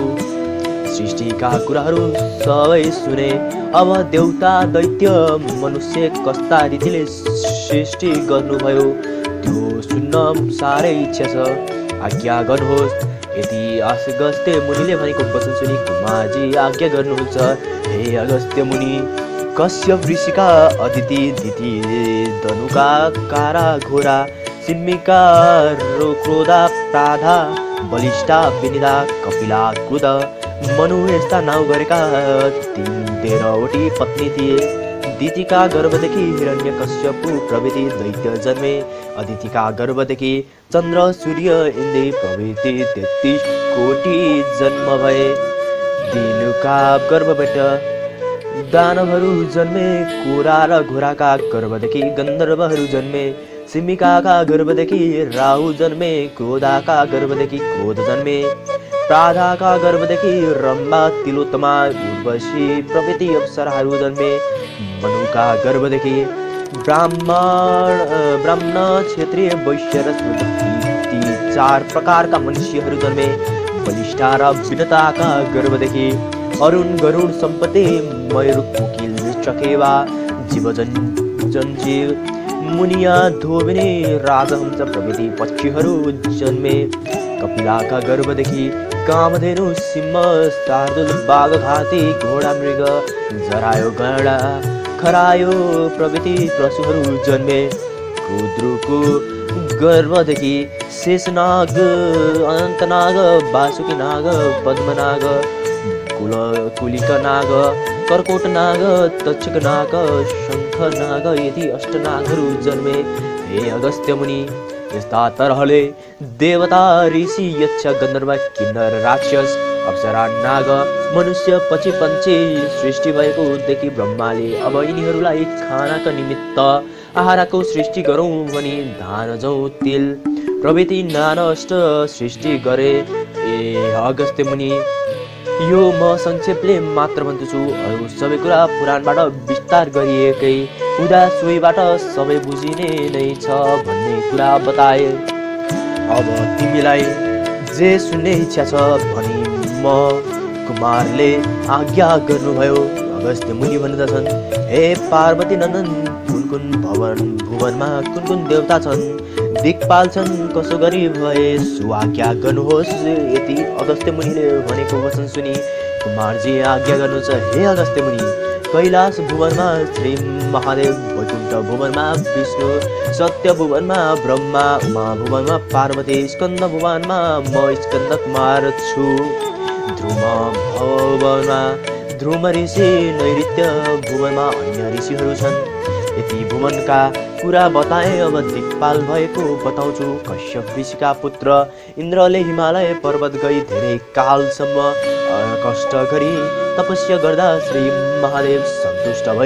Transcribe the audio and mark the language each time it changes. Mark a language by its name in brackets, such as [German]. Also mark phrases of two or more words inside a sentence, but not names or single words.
[Nepali] सृष्टिका कुराहरू सबै सुने, अब देवता दैत्य मनुष्य कस्ता रीतिले सृष्टि गर्नुभयो त्यो सुन्न साह्रै इच्छा छ, आज्ञा गर्नुहोस्। यदि अगस्त्य मुनिले भनेको वचन सुनि कुमारजी आज्ञा गर्नुहुन्छ। हे अगस्त्य मुनि, कश्यप ऋषिका अदिति, दिति, धनुका, कारा, घोरा, सिम्मिका, क्रोधा, प्राधा, बलिष्ठा, विनिदा, कपिला, क्रुद, मनु यस्ता नाउँ गरेका 13वटी पत्नी थिए। दितिका गर्भदेखि हिरण्यकश्यप प्रभृति दैत्य जन्मे। अदितिका गर्भदेखि चन्द्र, सूर्य, इन्द्र प्रभृति 33 कोटी जन्म भए। दिनुका गर्भबाट दानवहरू जन्मे। कोरा र घोराका गर्भदेखि गन्धर्वहरू जन्मे। सिमिकाका गर्भदेखि राहु जन्मे, क्रोधाका गर्भदेखि क्रोध जन्मे, प्राधाका गर्भदेखि रम्भा, तिलोत्तमा, उर्वशी प्रभृति अप्सराहरू जन्मे, मनुका गर्भदेखि ब्राह्मण, क्षत्रिय, वैश्य र शूद्र, ती 4 प्रकारका मनुष्यहरू जन्मे। बलिष्ठा र विनताका गर्भदेखि अरुण, गरुड, सम्पत्ति, मयूर, कोकिल, चकेवा, जीव, मुनिया, धोबिनी, राजहंस प्रभृति पक्षीहरू जन्मे। कपिलाका गर्भदेखि कामधेनु, सिंह, शार्दूल, बाघ, हात्ती, घोडा, मृग, जरायो, गैंडा, खरायो प्रभृति पशुहरू जन्मे। रुद्रको गर्भदेखि शेषनाग, अनन्तनाग, वासुकी नाग, पद्मनाग, कुलिक नाग, कर्कोट नाग, तक्षक नाग, शङ्ख नाग, यदि अष्टनागहरू जन्मे। हे अगस्त्य मुनि, यस्ता तरहले देवता, ऋषि, यक्ष, गन्धर्व, किन्नर, राक्षस, अप्सरा, नाग, मनुष्य, पक्षी, पन्छी सृष्टि भएको देखि ब्रह्माले अब यिनीहरूलाई खानाका निमित्त आहारको सृष्टि गरौँ भनी धान, जौ, तेल प्रभृति नाना अष्ट सृष्टि गरे। ए अगस्त्य मुनि, यो म संक्षेपले मात्र भन्दछु, अरू सबै कुरा पुराणबाट विस्तार गरिएकै हुँदा सोहीबाट सबै बुझिने नै छ भन्ने कुरा बताए। अब तिमीलाई जे सुन्ने इच्छा छ भनी म कुमारले आज्ञा गर्नुभयो। अगस्त्य मुनि भन्दछन्, हे पार्वती नन्दन, कुन भुवनमा कुन देवता छन्, दिक्पाल छन्, कसो गरी भए सुआज्ञा गर्नुहोस्। यति अगस्त्य मुनिले भनेको वचन सुनि कुमारजी आज्ञा गर्नुहुन्छ। हे अगस्त्य मुनि, कैलाश भुवनमा श्री महादेव, वैकुण्ठ भुवनमा विष्णु, सत्य भुवनमा ब्रह्मा, उमा भुवनमा पार्वती, स्कन्द भुवनमा म स्कन्द कुमार छु, ध्रुम भुवनमा ध्रुम ऋषि, नैऋत्य भुवनमा अन्य ऋषिहरू छन्। यति भुवनका कुरा बताए। अब दिक्पाल भएको बताउँछु। कश्यप ऋषिका पुत्र इन्द्रले हिमालय पर्वत गई धेरै कालसम्म कष्ट गरी तपस्या गर्दा श्री महादेव सन्तुष्ट भए।